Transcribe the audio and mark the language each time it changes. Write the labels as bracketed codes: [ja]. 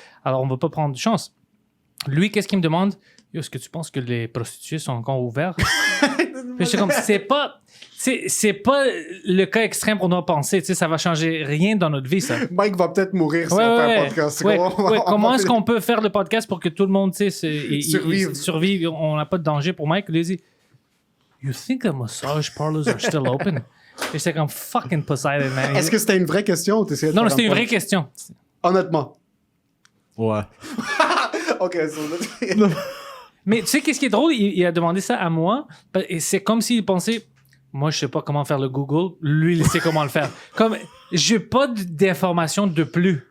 [fr] Alors, on va pas prendre de chance. Lui, qu'est-ce qu'il me demande? Est-ce que tu penses que les prostituées sont encore ouvertes? Puis je comme, c'est pas le cas extrême qu'on doit penser. Ça va changer rien dans notre vie, ça. Mike va peut-être mourir si on fait un podcast. Comment est-ce qu'on peut faire le podcast pour que tout le monde survive? On n'a pas de danger pour Mike. Il dit, [en] you think the massage parlors are still open? [fr] Et j'étais comme, [en] fucking Poseidon, man. [fr] Est-ce que c'était une vraie question ou t'essayais de Non, c'était une vraie question. Honnêtement. Ouais. OK, Mais tu sais, qu'est-ce qui est drôle? Il a demandé ça à moi. Et c'est comme s'il pensait, moi, je sais pas comment faire le Google. Lui, il sait comment le faire. Comme, j'ai pas d'informations de plus.